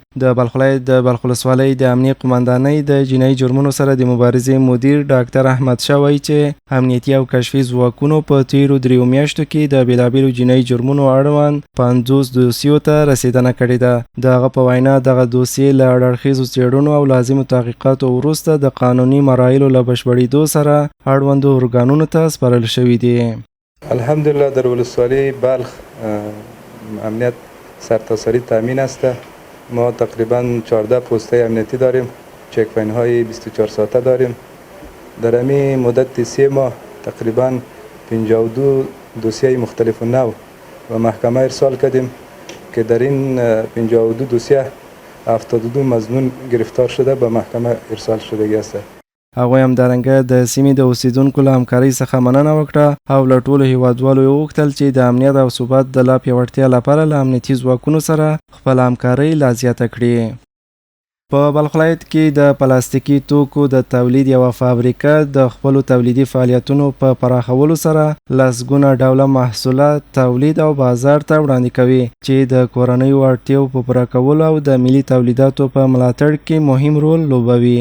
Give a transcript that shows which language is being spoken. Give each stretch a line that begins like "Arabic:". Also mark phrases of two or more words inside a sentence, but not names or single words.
Pashto: د بلخ ولایت د بلخ ولسوالۍ د امنیه قمندانۍ د جنایي جرمونو سره د مبارزې مدیر ډاکټر احمد شاه وایي چې امنیتي او کشفي ځواکونو په تیرو 3 میاشتو کې د بیلابیلو جنایي جرمونو اړوند 50 دوسیو ته رسیدنه کړې ده. د هغه په وینا دغه دوسیې له اړخیزو څېړنو او لازمو تحقیقاتو وروسته د قانوني مراحلو له بشپړېدو سره اړوندو ارګانونو ته سپارل شوي دي.
Persian: الحمدلله در ولسوالی بلخ امنیت سرتاسری تامین است. ما تقریبا 14 پست‌های امنیتی داریم.
English: check point
Persian: های 24 ساعته داریم. در همین مدت 3 ماه تقریبا 52 دوسیه مختلف نوع و محکمه ارسال کردیم که در این 52 دوسیه 72 مظنون گرفتار شده به محکمه ارسال شدگی است.
Pashto: هغوی همدارنګه د سیمې د اوسیدونکو له همکارۍ څخه مننه وکړه او له ټولو هیوادوالو یې وغوښتل چې د امنیت او ثبات د لا پیاوړتیا لپاره له امنیتي ځواکونو سره خپله همکارۍ لا زیاته کړي. په بلخ ولایت کې د پلاستیکي توکو د تولید یوه فابریکه د خپلو تولیدي فعالیتونو په پراخولو سره لسګونه ډوله محصولات تولید او بازار ته وړاندې کوي چې د کورنیو اړتیاو په پوره کولو او د ملي تولیداتو په ملاتړ کې مهم رول لوبوي.